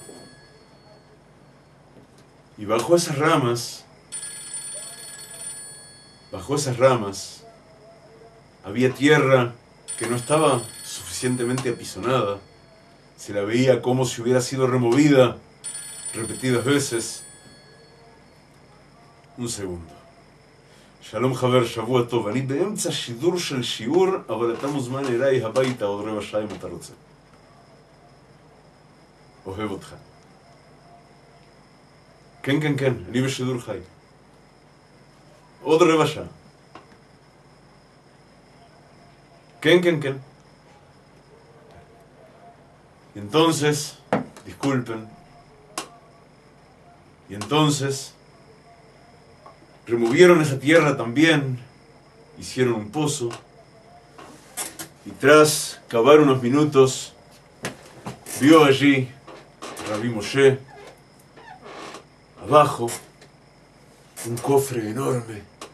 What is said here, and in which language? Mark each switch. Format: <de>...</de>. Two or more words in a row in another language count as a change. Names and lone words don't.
<es>Y bajo esas ramas había tierra que no estaba suficientemente apisonada. Se la veía como si hubiera sido removida repetidas veces. Un segundo.</es> <he>שלום חבר, שבוע טוב. אני באמצע שידור של שיעור, אבל אתה מוזמן אליי הביתה עוד רבע שעה אם אתה רוצה. אוהב אותך. כן, כן, כן, אני בשידור חי. עוד רבע שעה. כן, כן, כן.</he> <es>Y entonces, disculpen, y entonces removieron esa tierra también, hicieron un pozo, y tras cavar unos minutos, vio allí Rabí Moshe, abajo, un cofre enorme,</es>